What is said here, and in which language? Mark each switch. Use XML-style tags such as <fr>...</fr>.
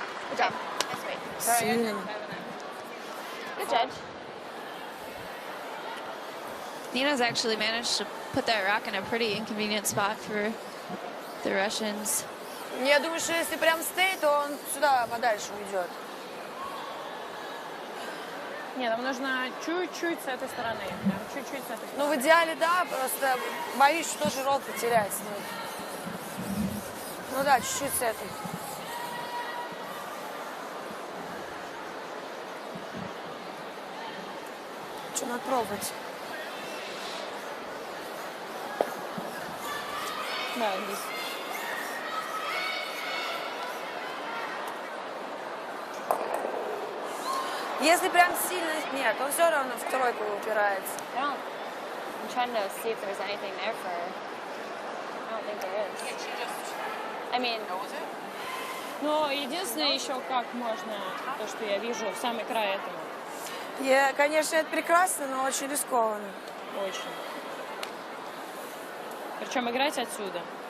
<en>Good job. Nice weight.</en> <ru>Сильно.</ru> <en>Good judge. Nina's actually managed to put that rock in a pretty inconvenient spot for the Russians.</en> <ru>Я думаю, что если прям стоит, то он сюда подальше уйдет. Нет, нам нужно чуть-чуть с этой стороны. Прям чуть-чуть с этой стороны. Ну, в идеале, да, просто боюсь, что тоже ролл потерять. Ну да, чуть-чуть с этой. Что, надо пробовать? Да, здесь. Если прям сильно... Нет, он все равно в тройку упирается.</ru> <en>I don't. I'm trying to see if there's anything there for her. I don't think there is. I mean,</en> <ru>Но единственное еще, как можно, то, что я вижу, в самый край этого. Конечно, это прекрасно, но очень рискованно. Очень. Причем играть отсюда.</ru>